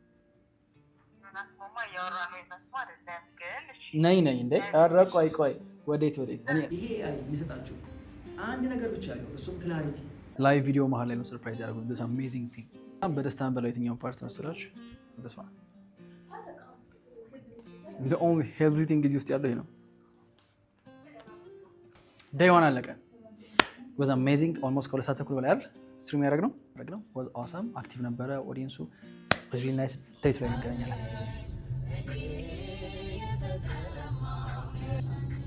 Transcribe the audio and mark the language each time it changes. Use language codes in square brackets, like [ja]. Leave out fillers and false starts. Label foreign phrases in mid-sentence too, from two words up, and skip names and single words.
[am] ነይ እንዴ ኧረ ቆይ ወዴት እኔ ይሄ የሚሰጣችሁ አንድ ነገር ብቻ ነው፣ እሱም ክላሪቲ። [en] live video [am] መሀል ላይ ነው ሰርፕራይዝ ያደርጉት። [en] this amazing thing [am] በጣም በደስታ በላይ የትኛው ፓርት መስላችሁ? [en] this one the only healthy thing [am] እዚህ ውስጥ ያለው ይሄ ነው። [en] day one አለቀ። was amazing almost [am] ከሁለት ሰዓት ተኩል በላይ አይደል ስትሪም ያደረግነው [en] was awesome active [am] ነበረ ኦዲየንሱ [en] was really nice day [am] ላይ እንገናኛለን።